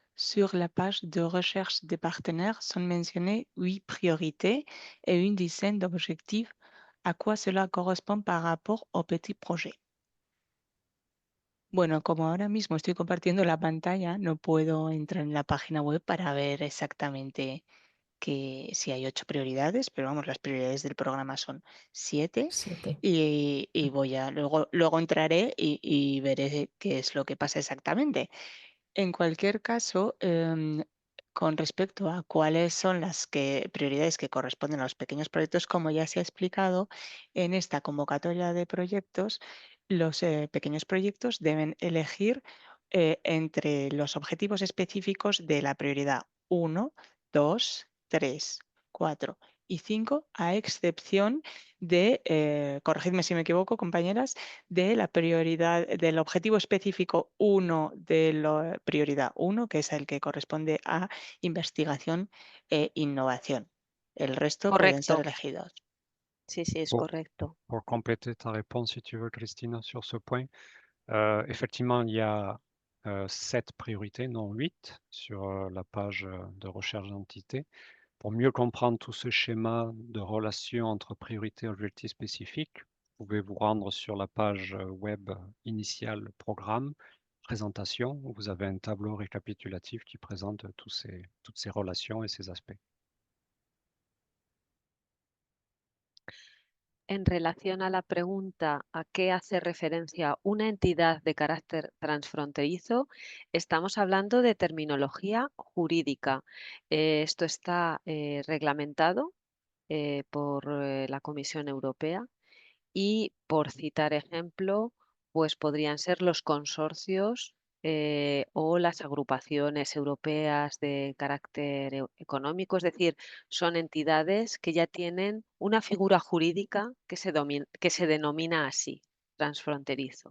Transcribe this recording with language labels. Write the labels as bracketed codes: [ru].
[fr] Sur la page de recherche des partenaires sont mentionnées 8 priorités et une dizaine d'objectifs. ¿A quoi cela correspond par rapport au petit projet? [es] Bueno, como ahora mismo estoy compartiendo la pantalla, no puedo entrar en la página web para ver exactamente que si hay 8 prioridades, pero vamos, las prioridades del programa son 7 7. y voy a luego entraré y veré qué es lo que pasa exactamente. En cualquier caso, con respecto a cuáles son las prioridades que corresponden a los pequeños proyectos, como ya se ha explicado, en esta convocatoria de proyectos, los pequeños proyectos deben elegir entre los objetivos específicos de la prioridad 1, 2, 3, 4 y 5, a excepción de, corregidme si me equivoco, compañeras, de la prioridad, del objetivo específico 1 de la prioridad 1, que es el que corresponde a investigación e innovación. El resto pueden ser Correcto. elegidos. Sí, sí, es [fr] Bon. [es] correcto. [fr] Pour compléter ta réponse, si tu veux, Christine, sur ce point, effectivement, il y a 7 priorités, non 8, sur la page de recherche d'entité. Pour mieux comprendre tout ce schéma de relation entre priorité et objectif spécifique, vous pouvez vous rendre sur la page web initiale programme, présentation, où vous avez un tableau récapitulatif qui présente toutes ces relations et ces aspects. [es] En relación a la pregunta a qué hace referencia una entidad de carácter transfronterizo, estamos hablando de terminología jurídica. Esto está reglamentado por la Comisión Europea y, por citar ejemplo, pues podrían ser los consorcios o las agrupaciones europeas de carácter económico, es decir, son entidades que ya tienen una figura jurídica que se denomina así, transfronterizo.